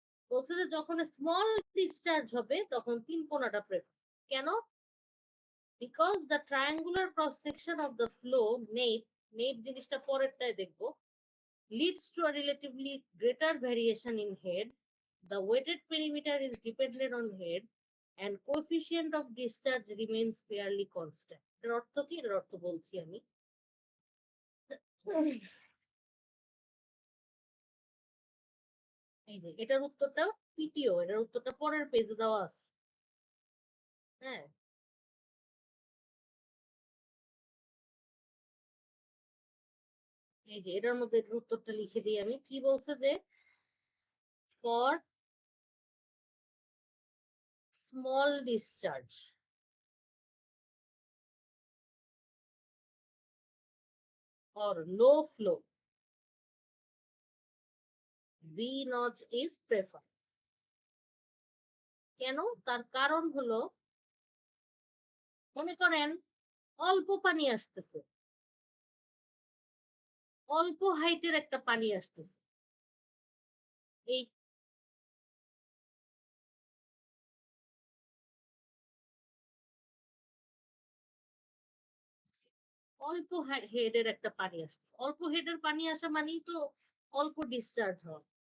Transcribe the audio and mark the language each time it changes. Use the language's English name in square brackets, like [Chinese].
[Bangla] বলছে যে যখন স্মল ডিসচার্জ হবে তখন তিন কোনাটা প্রেফার। কেন? [English] because the triangular cross section of the flow nappe [Bangla] জিনিসটা পরেরটায় দেখবো, [English] leads to a relatively greater variation in head. The weighted perimeter is dependent on head and coefficient of discharge remains fairly constant. [Bangla] এর অর্থ কি? এর অর্থ বলছি আমি। এই যে এটার উত্তরটা পিটিও, এটার উত্তরটা পরের পেজে দেওয়া আছে। হ্যাঁ, এই যে এটার মধ্যে উত্তরটা লিখে দিই আমি। কি বলছে যে [English] For small discharge or low flow, V notch is preferred. [Bangla] কেন? তার কারণ হলো, মনে করেন অল্প পানি আসতেছে, অল্প হাইটের একটা পানি আসতেছে, এই অল্প হেডের একটা পানি আসতেছে, অল্প হেডের পানি আসা মানেই তো অল্প ডিসচার্জ হওয়া।